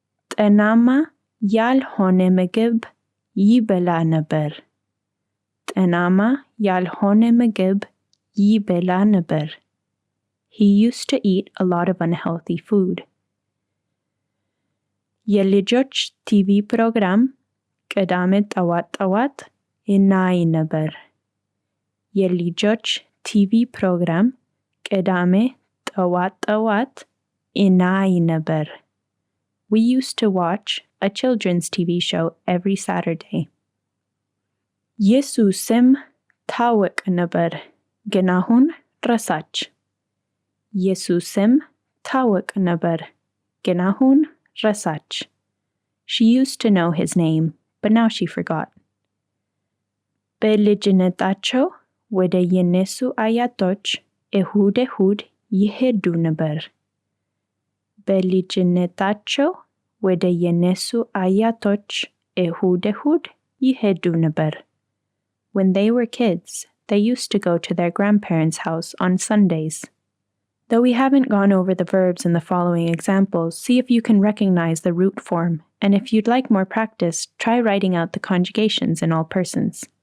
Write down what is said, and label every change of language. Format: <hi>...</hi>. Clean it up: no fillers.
<am>T'enama yalhone ምግብ ይበላ ነበር. T'enama yalhone ምግብ ይበላ ነበር.</am> <en>He used to eat a lot of unhealthy food.</en> <am>የልጆች ቲቪ ፕሮግራም ቅዳሜ ጠዋት እናይ ነበር. የልጆች ቲቪ ፕሮግራም ቅዳሜ ጠዋት እናይ ነበር.</am> <en>We used to watch a children's TV show every Saturday.</en> <am>ኢየሱስም ታወቅ ነበር ግን አሁን ረሳች። ኢየሱስም ታወቅ ነበር ግን አሁን ረሳች.</am> <en>She used to know his name, but now she forgot.</en> <am>በልጅነታቸው ወደ የነሱ አያቶች እሁድ እሁድ ይሄዱ ነበር. በልጅነታቸው ወደ የነሱ አያቶች እሁድ እሁድ ይሄዱ ነበር.</am> <en>When they were kids, they used to go to their grandparents' house on Sundays. Though we haven't gone over the verbs in the following examples, see if you can recognize the root form, and if you'd like more practice, try writing out the conjugations in all persons.</en>